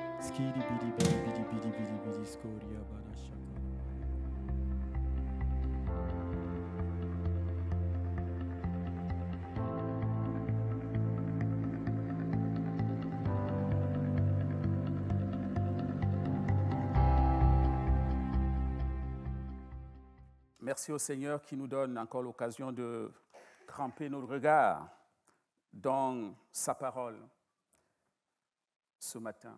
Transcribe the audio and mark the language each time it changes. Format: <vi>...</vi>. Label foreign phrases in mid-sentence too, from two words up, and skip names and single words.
<fr>skiri bidi bidi bidi bidi bidi bidi skoria bada shaka. Merci au Seigneur qui nous donne encore l'occasion de tremper nos regards dans sa parole ce matin.</fr>